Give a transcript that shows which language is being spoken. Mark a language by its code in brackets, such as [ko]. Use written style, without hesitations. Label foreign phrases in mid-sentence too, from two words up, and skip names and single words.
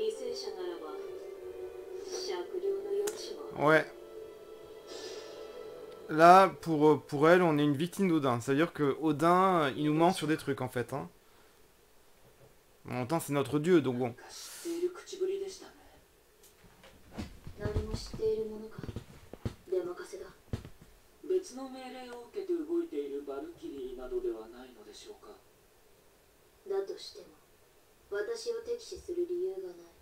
[fr] Ouais. Là, pour elle, on est une victime d'Odin. Ça veut dire que Odin, il nous ment sur des trucs, en fait. Hein. En même temps, c'est notre dieu, donc bon. [ja] 何も知っているものか。出任せだ。別の命令を受けて動いているバルキリーなどではないのでしょうか。だとしても、私を敵視する理由がない。